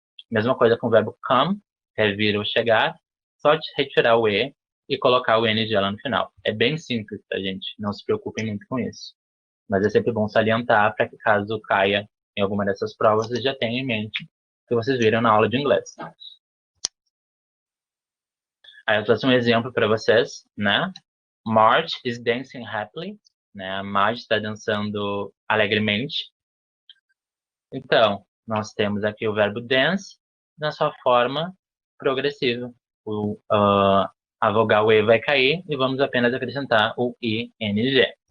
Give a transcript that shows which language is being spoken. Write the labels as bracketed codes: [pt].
[pt] Mesma coisa com o verbo come, que é vir ou chegar, só retirar o E colocar o NG lá no final. É bem simples, tá, gente? Não se preocupem muito com isso. Mas é sempre bom salientar para que caso caia em alguma dessas provas, vocês já tenham em mente que vocês viram na aula de inglês. Aí eu trouxe um exemplo para vocês, né? [en] Marge is dancing happily, [pt] né? A Marge está dançando alegremente. Então, nós temos aqui o verbo dance na sua forma progressiva. A vogal E vai cair e vamos apenas acrescentar o ING.